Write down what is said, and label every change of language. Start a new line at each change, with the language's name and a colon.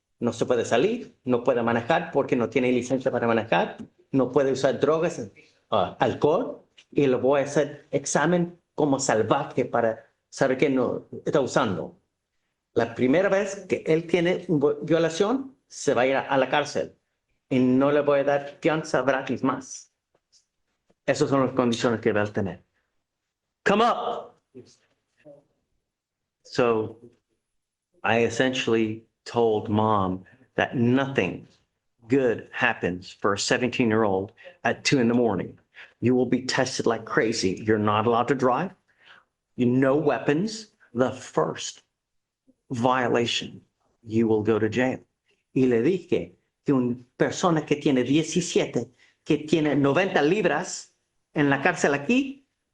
Spanish: No se puede salir, no puede manejar porque no tiene licencia para manejar, no puede usar drogas, alcohol, y le voy a hacer examen como salvaje para saber que no está usando. La primera vez que él tiene violación, se va a ir a la cárcel y no le voy a dar fianza gratis más. Esas son las condiciones que va a tener.
English: Come up. So I essentially told mom that nothing good happens for a 17-year-old at 2 a.m. You will be tested like crazy. You're not allowed to drive. No weapons. The first violation, you will go to jail.
Spanish: Y le dije que una persona que tiene 17, que tiene 90 libras en la cárcel aquí.